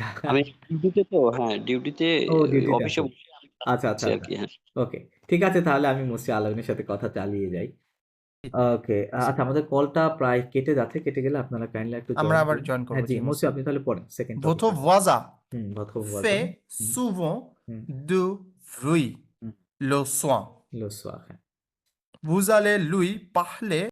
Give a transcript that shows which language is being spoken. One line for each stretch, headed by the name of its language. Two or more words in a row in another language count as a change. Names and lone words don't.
Bangla: আমি ডিউটিতে তো, হ্যাঁ ডিউটিতে, ও ডিউটিতে অফিসে আছেন, বসে আমি কাজ আচ্ছা আচ্ছা করছি আর আচ্ছা, কি, হ্যাঁ। ওকে, ঠিক আছে, তাহলে আমি মুসি আলমের সাথে কথা চালিয়ে যাই। জি, ওকে, মুসি। আচ্ছা, আমাদের কলটা প্রায় কেটে যাচ্ছে, কেটে গেলে আপনারা কাইন্ডলি একটু আমরা জয়েন আবার করুন। জয়েন করবো, হ্যাঁ জি, জি মসি মুসি। আপনি তাহলে পড়েন সেকেন্ড
French: Votre
Bangla: টপিকটা।
French: voisin
Bangla: হুম,
French: votre voisin, fait
Bangla: হুম
French: souvent
Bangla: হুম
French: de bruit
Bangla: হুম,
French: le soir. le soir, হ্যাঁ। Vous allez lui parler